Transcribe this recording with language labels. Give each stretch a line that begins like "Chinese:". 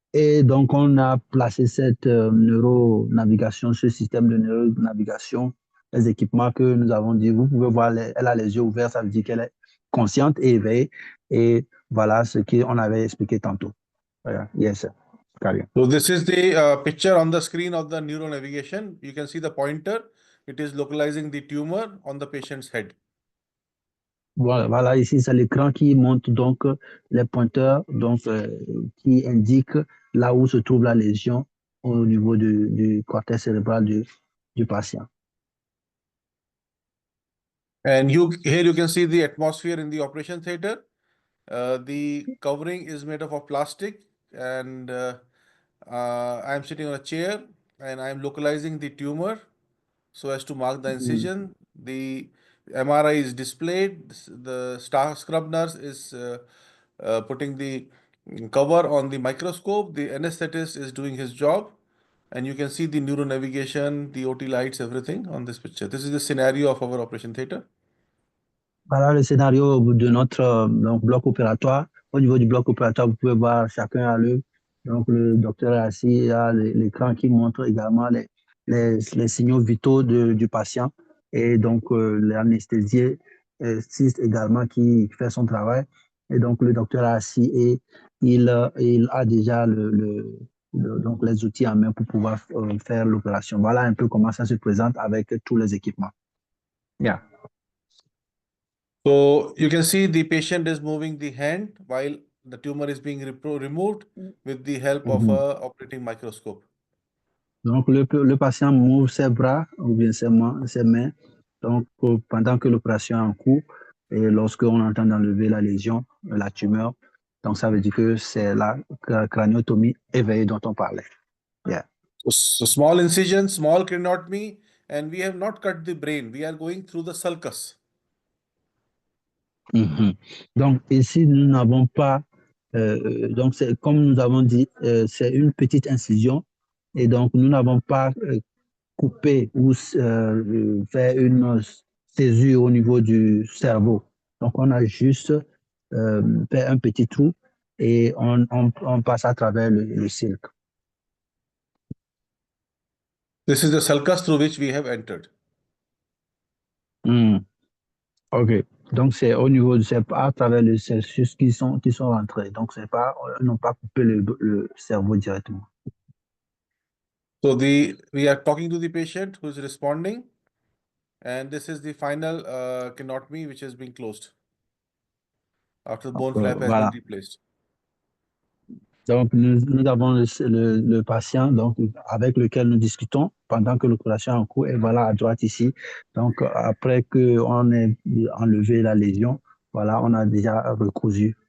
French: Et donc on a placé cette neuronavigation, ce système de neuronavigation, les équipements que nous avons dit, vous pouvez voir, elle a les yeux ouverts, ça veut dire qu'elle est consciente et éveillée. Et voilà ce qu'on avait expliqué tantôt.
English: Voilà. Yes, sir. So this is the picture on the screen of the neuronavigation. You can see the pointer. It is localizing the tumor on the patient's head.
French: Voilà, ici c'est l'écran qui montre donc les pointeurs donc, qui indiquent là où se trouve la lésion au niveau du cortex cérébral du patient.
English: And here you can see the atmosphere in the operation theater. The covering is made up of plastic, and I'm sitting on a chair and I'm localizing the tumor so as to mark the incision. The MRI is displayed. The scrub nurse is putting the cover on the microscope. The anesthetist is doing his job. And you can see the neuronavigation, the OT lights, everything on this picture. This is the scenario of our operation theater.
French: Voilà le scénario de notre donc, bloc opératoire. Au niveau du bloc opératoire, vous pouvez voir chacun à l'œuvre. Donc, le docteur est assis, il y a l'écran qui montre également les signaux vitaux du patient. Et donc, l'anesthésiste également qui fait son travail. Et donc, le docteur est assis et il a déjà donc les outils en main pour pouvoir faire l'opération. Voilà un peu comment ça se présente avec tous les équipements.
English: Yeah. So you can see the patient is moving the hand while the tumor is being removed with the help of Mhm. a operating microscope.
French: Donc, le patient ouvre ses bras ou bien ses mains donc, pendant que l'opération est en cours et lorsqu'on entend enlever la lésion, la tumeur, donc ça veut dire que c'est la craniotomie éveillée dont on parlait.
English: Yeah. So small incision, small craniotomy, and we have not cut the brain. We are going through the sulcus. Mhm.
French: Donc, ici, nous n'avons pas, donc c'est comme nous avons dit, c'est une petite incision et donc nous n'avons pas couper ou faire une césure au niveau du cerveau. Donc, on a juste fait un petit trou et on passe à travers le silk.
English: This is the sulcus through which we have entered. OK.
French: Donc, c'est au niveau, c'est à travers le celsus qui sont rentrés. Donc, c'est pas, ils n'ont pas coupé le cerveau directement.
English: So we are talking to the patient who is responding, and this is the final craniotomy which has been closed after the bone
French: Donc,
English: flap has been
French: voilà.
English: replaced.
French: Donc, nous avons le patient donc, avec lequel nous discutons pendant que l'opération est en cours. Et voilà, à droite ici. Donc, après qu'on ait enlevé la lésion, voilà, on a déjà recousu.